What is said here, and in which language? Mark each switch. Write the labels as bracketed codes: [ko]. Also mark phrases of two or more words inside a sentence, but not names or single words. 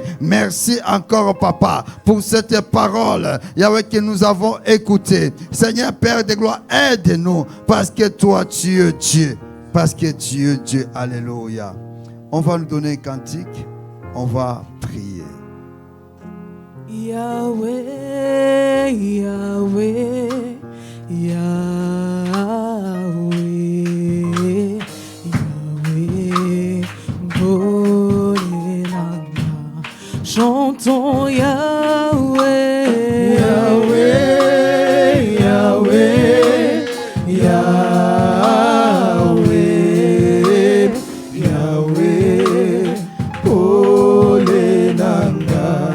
[fr] Merci encore, Papa, pour cette parole, Yahweh, que nous avons écoutée. Seigneur, Père de gloire, aide-nous, parce que toi, tu es Dieu. Parce que tu es Dieu. Alléluia. On va nous donner un cantique. On va prier. Yahweh, Yahweh, Yahweh, Yahweh, Bolelanga. Chantons Yahweh, Yahweh, Yahweh, Yahweh, Yahweh, Bolelanga.